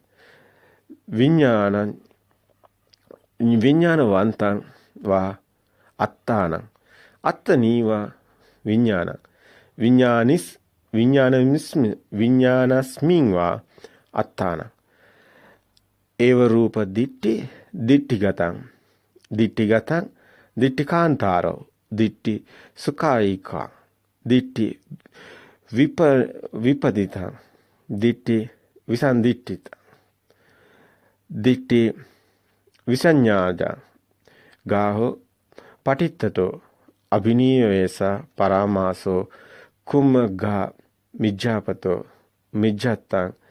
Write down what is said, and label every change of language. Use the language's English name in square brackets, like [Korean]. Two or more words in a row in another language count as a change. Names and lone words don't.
[Pali] විඥානං විඥානවන්තං වා අත්තානං අත්තනීවා විඥාන විඥානස්මින් වා අත්තාන ඒව රූප දිට්ඨිගතං දිට්ඨිකාන්තාරෝ දිට්ඨි සුඛායිකා දිට්ඨි විපදිතං දිට්ඨි විසන්දිට්ඨිත දිට්ඨි විසඤ්ඤාජා ගාහෝ පටිත්තතෝ අභිනීවේස පරාමාසෝ කුම්මග්ගා මිජ්ජාපතෝ මිජ්ජත්තං